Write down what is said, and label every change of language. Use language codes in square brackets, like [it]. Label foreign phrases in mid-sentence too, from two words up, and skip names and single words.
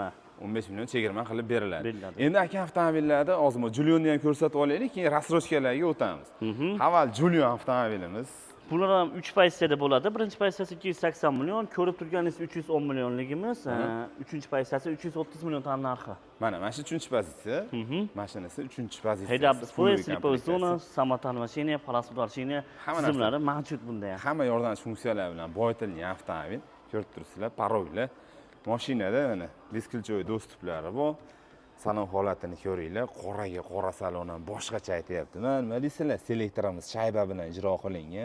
[uz] 15 million chegirma qilib beriladi. Endi aka avtomobillarda hozir Julionni ham ko'rsatib olaylik, keyin rasrochkalarga o'tamiz. Avval Julion avtomobilimiz. Bular ham 3 pozitsiyada bo'ladi. Birinchi pozitsiyasi 280 million, ko'rib turganingiz 310 millionligimiz, uchinchi pozitsiyasi 330 million narxi. Mana shu 3-pozitsiya. Mashinasi 3-pozitsiyasi. [en] Head-up display, [uz] sleeper zona, samotan mashina, palasud mashina tizimlari mavjud bunda ham. Hamma yordamchi funksiyalar bilan boyitilgan avtomobil. Ko'rib turibsizlar, parollar. Mashinada mana disklchoy dostuplari bor. Salon holatini ko'ringlar, qoraga qora salon ham boshqacha aytayapti. Nima deysizlar, selektorimiz shayba bilan ijro qilingan.